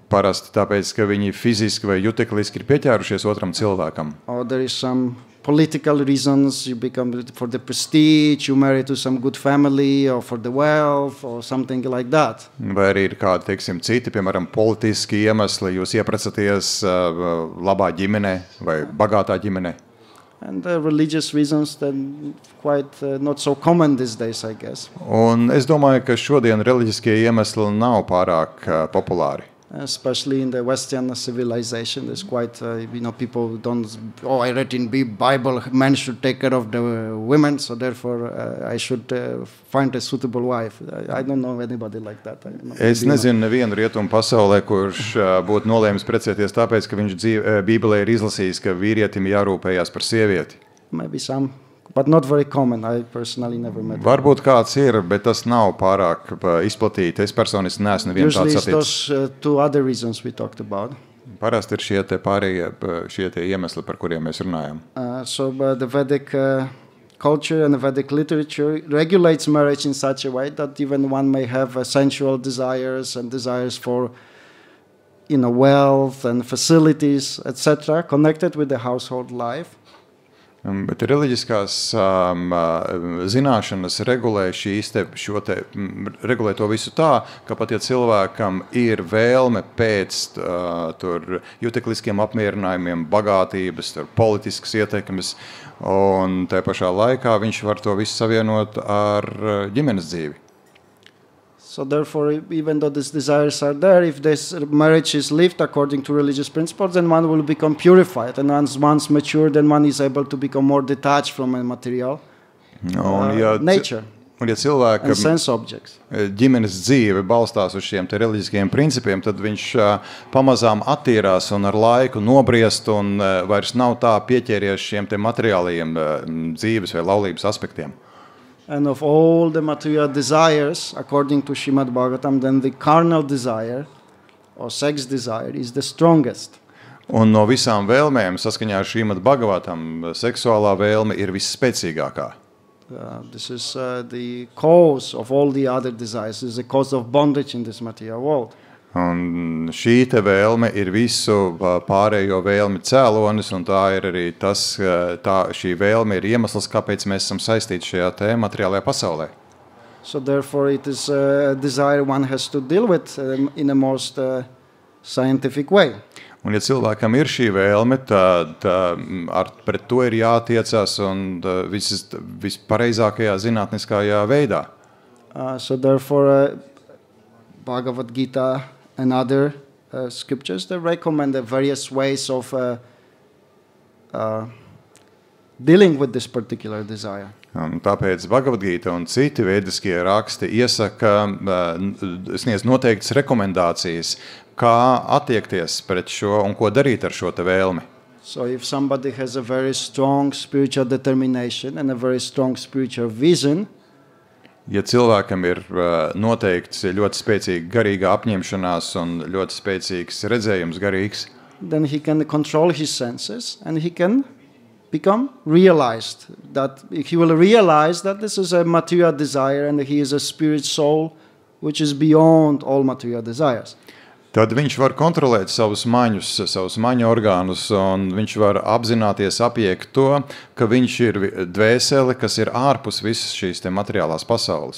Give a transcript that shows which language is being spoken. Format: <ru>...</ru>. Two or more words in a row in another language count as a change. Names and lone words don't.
<lv>Parasti tāpēc, ka viņi fiziski vai jutekliski ir pieķērušies otram cilvēkam.</lv> <en>Or there is some political reasons, you become for the prestige, you marry to some good family or for the wealth or something like that.</en> <lv>Vai arī ir kādi, teiksim, citi, piemēram, politiski iemesli, jūs iepracaties labā ģimenē vai bagātā ģimenē.</lv> <en>And religious reasons then quite not so common these days, I guess.</en> <lv>Un es domāju, ka šodien reliģiskie iemesli nav pārāk populāri.</lv> <en>Especially in the Western civilization, there's quite, people don't, I read in the Bible, men should take care of the women, so therefore I should find a suitable wife. I don't know anybody like that.</en> <lv>Es nezinu nevienu rietumu pasaulē, kurš būtu nolēmis precēties tāpēc, ka viņš Bībelē ir izlasījis, ka vīrietim jārūpējās par sievieti.</lv> <en>Maybe some, but not very common. I personally never met.</en> <lv>Varbūt kāds ir, bet tas nav pārāk izplatīti. Es personiski neesmu nevienu tādu saticis.</lv> <en>Usually those two other reasons we talked about.</en> <lv>Parasti ir šie iemesli, par kuriem mēs runājam.</lv> <en>So the Vedic culture and the Vedic literature regulates marriage in such a way that even one may have sensual desires and desires for wealth and facilities, etc., connected with the household life.</en> <lv>Bet reliģiskās zināšanas regulē regulē to visu tā, ka pat ja cilvēkam ir vēlme pēc jutekliskiem apmierinājumiem, bagātības, politiskas ietekmes, un tajā pašā laikā viņš var to visu savienot ar ģimenes dzīvi.</lv> <en>So therefore, even though these desires are there, if this marriage is lived according to religious principles, then one will become purified. And once mature, then one is able to become more detached from a material nature</en> <lv>un, ja cilvēkam</lv> <en>and sense objects.</en> <lv>Ģimenes dzīve balstās uz šiem te reliģiskiem principiem, tad viņš pamazām attīrās un ar laiku nobriest un vairs nav tā pieķēries šiem te materiālajiem dzīves vai laulības aspektiem.</lv> <en>And of all the material desires, according to Srimad Bhagavatam, then the carnal desire or sex desire is the strongest.</en> <lv>Un no visām vēlmēm, saskaņā ar Srimad Bhagavatam, seksuālā vēlme ir visspēcīgākā.</lv> <en>This is the cause of all the other desires. This is the cause of bondage in this material world.</en> <lv>Un šī te vēlme ir visu pārējo vēlmi cēlonis, un tā ir arī šī vēlme ir iemesls, kāpēc mēs esam saistīti šajā te materiālajā pasaulē.</lv> <en>So therefore it is a desire one has to deal with in a most scientific way.</en> <lv>Un ja cilvēkam ir šī vēlme, tad pret to ir jātiecās un vispareizākajā zinātniskajā veidā.</lv> <en>So therefore Bhagavad Gita and other scriptures, they recommend the various ways of dealing with this particular desire.</en> <lv>Un tāpēc Bhagavad Gita un citi vediskie raksti sniedz noteiktas rekomendācijas, kā attiekties pret šo un ko darīt ar šo te vēlmi.</lv> <en>So if somebody has a very strong spiritual determination and a very strong spiritual vision,</en> <lv>ja cilvēkam ir noteikts ļoti spēcīga garīga apņemšanās un ļoti spēcīgs redzējums garīgs,</lv> <en>then he can control his senses and he can become realized. That he will realize that this is a material desire and he is a spirit soul which is beyond all material desires.</en> <lv>Tad viņš var kontrolēt savus maņu orgānus, un viņš var apzināties, apiekt to, ka viņš ir dvēsele, kas ir ārpus visas šīs te materiālās pasaules.</lv>